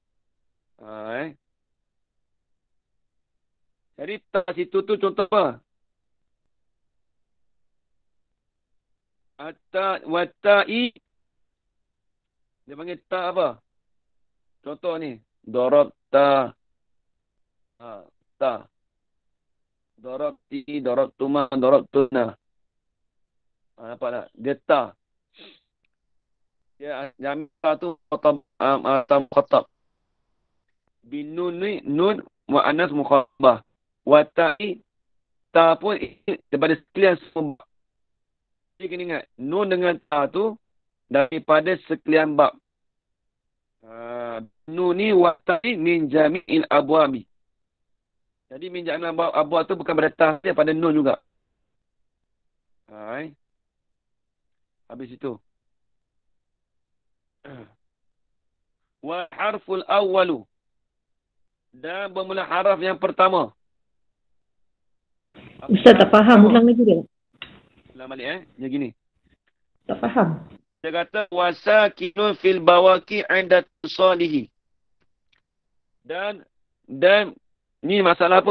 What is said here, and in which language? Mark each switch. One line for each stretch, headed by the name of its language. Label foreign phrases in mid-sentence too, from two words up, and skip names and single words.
Malay: Jadi tak situ tu contoh apa?
Arabic: Wata'i.
Malay: Dia panggil ta apa? Contoh ni.
Arabic: ضربتَ. تا. ضربتِ، ضربتما، ضربتنّ.
Malay: Nampak tak? Dia ta. Dia jamil tu khatab.
Arabic: Bin nun ni, نون مؤنثة مخاطبة. Wata'i,
Malay: ta pun daripada sekalian semua bab. Jadi kena ingat, nun dengan ta tu daripada sekalian bab.
Arabic: Nun ni والتاء من جميع الأبواب.
Malay: Jadi
Arabic: من جميع الأبواب
Malay: tu bukan pada ta dia, pada nun juga. Habis itu.
Arabic: والحرف الأول.
Malay: Dan bermula haraf yang pertama. Ustaz tak faham, ulang lagi dia. Ulang balik dia gini. Tak faham. Dia kata
Arabic: وساكن في البواقي عند اتصاله.
Malay: Dan ni masalah apa?